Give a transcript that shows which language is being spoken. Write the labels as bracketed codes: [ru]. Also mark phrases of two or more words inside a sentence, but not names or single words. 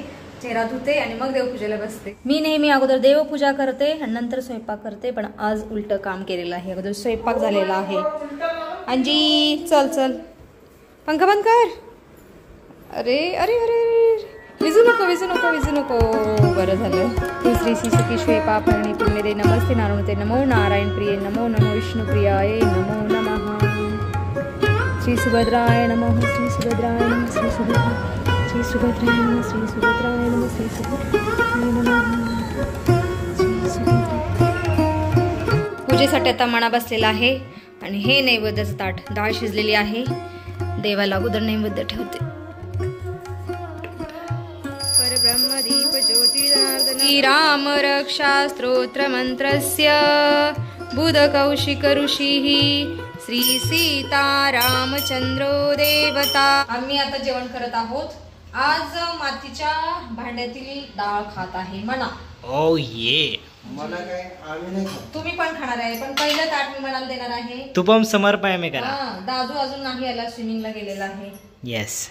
[mr] चेहरा धुते आणि मग देवपूजेला बसते. मी नेहमी अगोदर देवपूजा करते आणि नंतर स्वयंपाक करते, पण आज उलट काम केलेलं आहे. अगोदर स्वयंपाक झालेला आहे. अंजी चल चल, पंखा बंद कर. अरे अरे अरे, विजू नको विजू नको विजू नको. बरं झालं. [sa] श्री श्री सखी पापरणी पुण्यदे नमस्ते नारायणते नमो नारायण प्रिय नमो नमो विष्णू प्रियाय नमो नमः. श्री सुभद्राय नमः. श्री सुभद्राय नमः. श्री सुभद्राय, श्री सुभद्राय नमः. श्री सुभद्राय नमः. श्री सुभद्राय नमः. [mr] पूजेसाठी आता मणा बसलेला आहे आणि हे नैवेद्याचं ताट. डाळ शिजलेली आहे. देवाला अगोदर नैवेद्य ठेवते. [sa] परब्रह्मदीप ज्योतिरार्दन राम रक्षा स्तोत्र मंत्रस्य बुध कौशिक ऋषिः श्री सीता रामचंद्रो देवता. [mr] आम्ही आता जेवण करत आहोत. आज मातीच्या भांड्यातील डाळ खात आहे मना. ओ ये, मला काय आम्ही नाही खात. तुम्ही पण खाणार आहे, पण पहिलं ताट मी मनाला देणार आहे. तू पण समर्पय में करा. दादू अजून नाही आला, स्विमिंगला गेलेला आहे. येस,